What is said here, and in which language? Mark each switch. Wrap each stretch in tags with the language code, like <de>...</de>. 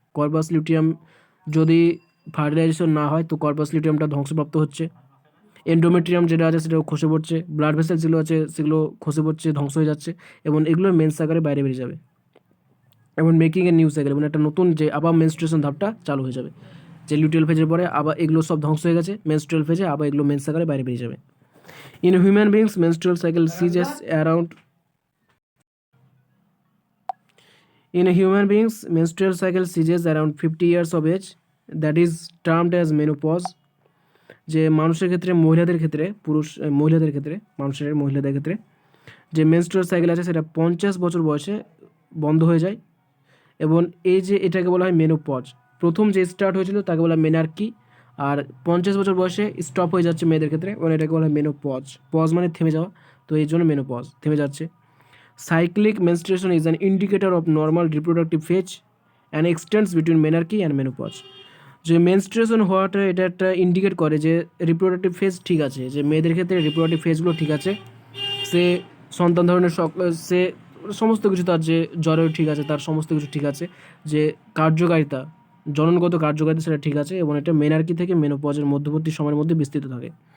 <bn>Corpus luteum যদি fertilisation না হয় তো কর্পাস লিউটিয়ামটা ধ্বংসপ্রাপ্ত হচ্ছে, এন্ডোমেট্রিয়াম যেটা আছে সেটাও খসে পড়ছে, ব্লাড ভেসেল যেগুলো আছে সেগুলো খসে পড়ছে, ধ্বংস হয়ে যাচ্ছে, এবং এগুলো মেন্স আকারে বাইরে বেরিয়ে যাবে। এবং</bn> <en>making a new cycle,</en> <bn>এবং একটা নতুন যে আবার মেনস্ট্রুয়েশন ধাপটা চালু হয়ে যাবে, যে লিউটিয়াল ফেজের পরে আবার এগুলো সব ধ্বংস হয়ে গেছে, মেনস্ট্রুয়াল ফেজে আবার এগুলো মেন্স আকারে বাইরে বেরিয়ে যাবে।</bn> <en>In human beings menstrual cycle ceases around In human beings, menstrual cycle ceases around 50 years of age, that is termed as menopause.</en> <bn>যে মানুষের ক্ষেত্রে, মহিলাদের ক্ষেত্রে, মহিলাদের ক্ষেত্রে যে মেনস্ট্রুয়াল সাইকেল আছে সেটা 50 বছর বয়সে বন্ধ হয়ে যায়, এবং এই যে এটাকে বলা হয় মেনোপজ। প্রথম যে স্টার্ট হয়েছিল তাকে বলা হয় মেনার্কি, আর 50 বছর বয়সে স্টপ হয়ে যাচ্ছে মেয়েদের ক্ষেত্রে, এবং এটাকে বলা হয় মেনোপজ। পজ মানে থেমে যাওয়া, তো এই জন্য মেনোপজ, থেমে যাচ্ছে।</bn> <en>Cyclic menstruation is an indicator of normal reproductive phase and extends between menarche and menopause.</en> <bn>যে মেনস্ট্রুয়েশন হওয়াটা এটা একটা ইন্ডিকেট করে যে রিপ্রোডাক্টিভ ফেজ ঠিক আছে, যে মেয়েদের ক্ষেত্রে রিপ্রোডাক্টিভ ফেজগুলো ঠিক আছে, সে সন্তান ধারণের সে সমস্ত কিছু, তার যে জ্বরেও ঠিক আছে, তার সমস্ত কিছু ঠিক আছে, যে কার্যকারিতা, জননগত কার্যকারিতা সেটা ঠিক আছে, এবং এটা মেনার্কি থেকে মেনোপজের মধ্যবর্তী সময়ের মধ্যে বিস্তৃত থাকে।</bn>